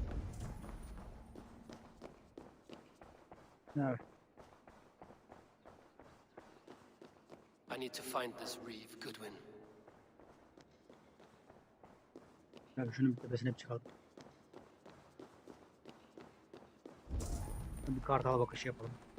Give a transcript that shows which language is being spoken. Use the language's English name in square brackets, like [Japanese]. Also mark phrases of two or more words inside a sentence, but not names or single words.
[Turkish] Evet. [English] I need to find this Reeve Goodwin. [Turkish] Yani şunun bir tepesine hep çıkalım. Bir kartal bakışı yapalım.